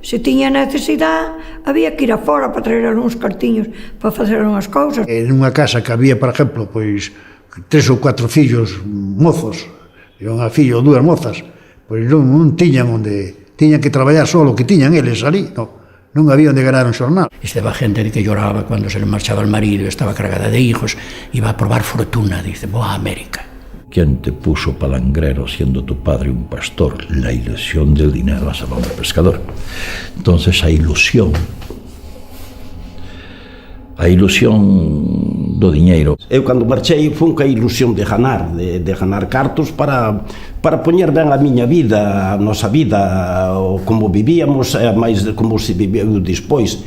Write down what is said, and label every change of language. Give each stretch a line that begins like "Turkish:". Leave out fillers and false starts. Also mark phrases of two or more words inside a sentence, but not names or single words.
Galician: Se tiña necesidade, había que ir afora para traer algúns cartiños para facer unhas cousas. En unha casa que había, por exemplo, 3 ou 4 fillos mozos, e unha filla ou 2 mozas, pois non tiñan onde, tiñan que traballar solo, que tiñan eles ali, non había onde ganar un xornal.
Spanish: Estaba gente que lloraba cando se le marchaba el marido, estaba cargada de hijos, iba a probar fortuna, dice, voy a América. ¿Quién te puso palangrero siendo tu padre un pastor? La ilusión del dinero hacia el hombre pescador.
Galician: Entonces a ilusión do diñeiro. Eu cando marchei fun ca ilusión de ganar cartos para poñer ben a miña vida, a nosa vida, como vivíamos, máis como se viveu despois.